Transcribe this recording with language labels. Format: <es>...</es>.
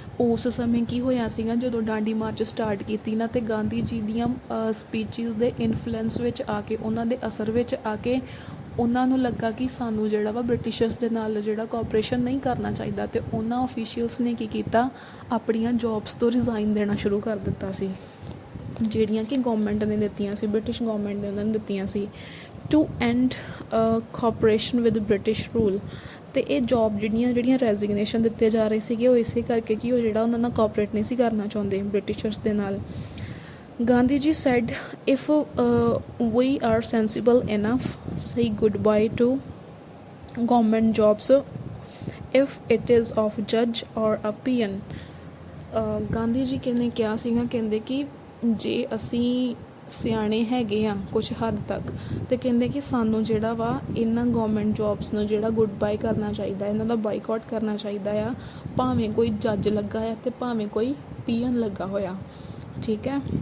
<pa>ਉਸ ਸਮੇਂ ਕੀ ਹੋਇਆ ਸੀਗਾ ਜਦੋਂ ਡਾਂਡੀ ਮਾਰਚ ਸਟਾਰਟ ਕੀਤੀ ਨਾ ਅਤੇ ਗਾਂਧੀ ਜੀ ਦੀਆਂ ਸਪੀਚਿਸ ਦੇ ਇਨਫਲੂਐਂਸ ਵਿੱਚ ਆ ਕੇ, ਉਹਨਾਂ ਦੇ ਅਸਰ ਵਿੱਚ ਆ ਕੇ ਉਹਨਾਂ ਨੂੰ ਲੱਗਾ ਕਿ ਸਾਨੂੰ ਜਿਹੜਾ ਵਾ ਬ੍ਰਿਟਿਸ਼ਰਸ ਦੇ ਨਾਲ ਜਿਹੜਾ ਕੋਆਪਰੇਸ਼ਨ ਨਹੀਂ ਕਰਨਾ ਚਾਹੀਦਾ ਅਤੇ ਉਹਨਾਂ ਓਫੀਸ਼ੀਅਲਸ ਨੇ ਕੀ ਕੀਤਾ ਆਪਣੀਆਂ ਜੋਬਸ ਤੋਂ ਰਿਜ਼ਾਈਨ ਦੇਣਾ ਸ਼ੁਰੂ ਕਰ ਦਿੱਤਾ ਸੀ, ਜਿਹੜੀਆਂ ਕਿ ਗੌਰਮੈਂਟ ਨੇ ਦਿੱਤੀਆਂ ਸੀ, ਬ੍ਰਿਟਿਸ਼ ਗੌਰਮੈਂਟ ਨੇ ਉਹਨਾਂ ਨੂੰ ਦਿੱਤੀਆਂ ਸੀ।</pa> <en>To end cooperation with British rule.</en> <pa>ਅਤੇ ਇਹ ਜੋਬ ਜਿਹੜੀਆਂ ਰੈਜ਼ੀਗਨੇਸ਼ਨ ਦਿੱਤੇ ਜਾ ਰਹੇ ਸੀਗੇ ਉਹ ਇਸੇ ਕਰਕੇ ਕਿ ਉਹ ਜਿਹੜਾ ਉਹਨਾਂ ਨਾਲ ਕੋਆਪਰੇਟ ਨਹੀਂ ਸੀ ਕਰਨਾ ਚਾਹੁੰਦੇ ਬ੍ਰਿਟਿਸ਼ਰਸ ਦੇ ਨਾਲ।</pa> <en>Gandhi ji said, if we are sensible enough, say goodbye to government jobs if it is of judge or a peon.</en> <pa>Gandhi ji ਨੇ ਕਿਹਾ ਸੀਗਾ, ਕਹਿੰਦੇ ਕਿ ਜੇ ਅਸੀਂ ਸਿਆਣੇ ਹੈਗੇ ਆ ਕੁਛ ਹੱਦ ਤੱਕ ਅਤੇ ਕਹਿੰਦੇ ਕਿ ਸਾਨੂੰ ਜਿਹੜਾ ਵਾ ਇਹਨਾਂ ਗੌਰਮੈਂਟ ਜੋਬਸ ਨੂੰ ਜਿਹੜਾ ਗੁੱਡ ਬਾਏ ਕਰਨਾ ਚਾਹੀਦਾ, ਇਹਨਾਂ ਦਾ ਬਾਈਕਾਟ ਕਰਨਾ ਚਾਹੀਦਾ ਆ, ਭਾਵੇਂ ਕੋਈ ਜੱਜ ਲੱਗਾ ਆ ਅਤੇ ਭਾਵੇਂ ਕੋਈ ਪੀਅਨ ਲੱਗਾ ਹੋਇਆ, ਠੀਕ ਹੈ।</pa>